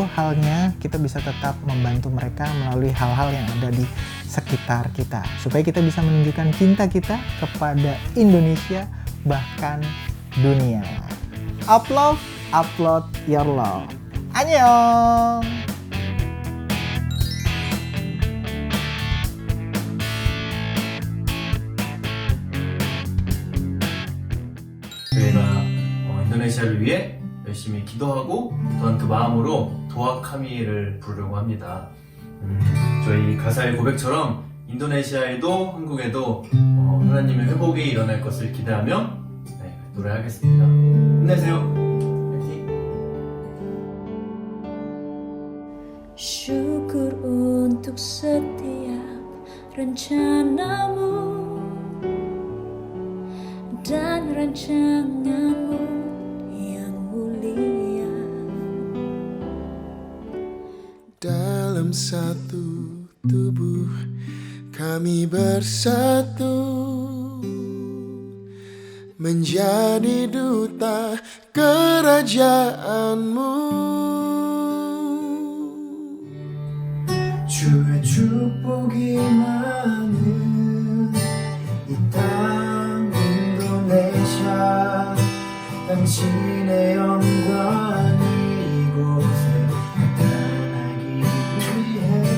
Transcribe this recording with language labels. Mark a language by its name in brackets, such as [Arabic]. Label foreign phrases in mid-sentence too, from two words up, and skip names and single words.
[Indonesian] halnya, kita bisa tetap membantu mereka melalui hal-hal yang ada di sekitar kita, supaya kita bisa menunjukkan cinta kita kepada Indonesia, bahkan dunia. [English] Upload your love. [Korean] Annyeong. 저희가 인도네시아를 위해 열심히 기도하고 또한 그 마음으로 도아카미를 부르려고 합니다. 저희 가사의 고백처럼 인도네시아에도 한국에도 하나님의 회복이 일어날 것을 기대하며 노래하겠습니다. 힘내세요. 화이팅! [Indonesian] Syukur untuk setiap rencanamu dan rancanganmu yang mulia. Dalam satu tubuh kami bersatu, menjadi duta kerajaanmu. [Korean] 주의 축복이 많은 이 땅 인도네시아, 당신의 영광이 이곳에 나타나기 위해